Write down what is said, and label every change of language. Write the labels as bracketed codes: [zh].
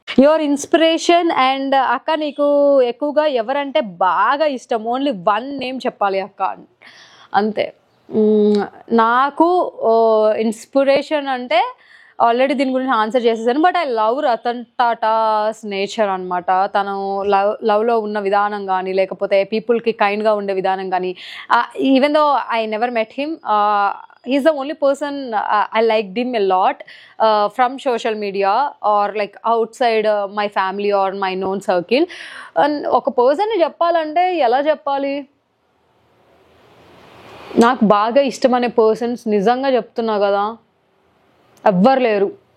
[te] Your inspiration and అక్క, నీకు ఎక్కువగా ఎవరంటే బాగా ఇష్టం? ఓన్లీ వన్ నేమ్ చెప్పాలి అక్క, అంతే. నాకు ఇన్స్పిరేషన్ అంటే ఆల్రెడీ దీని గురించి ఆన్సర్ చేసేసాను. [en] But I love Ratan Tata's nature అనమాట. [te] తను లవ్లో ఉన్న విధానం కానీ, [en] లేకపోతే పీపుల్కి కైండ్గా ఉండే విధానం కానీ, even though I never met him, he's the only person I liked him a lot from social media or like outside my family or my known circle. [te] And ఒక పర్సన్ చెప్పాలంటే ఎలా చెప్పాలి, నాకు బాగా ఇష్టమనే పర్సన్స్ నిజంగా చెప్తున్నా కదా, ఎవ్వరు లేరు.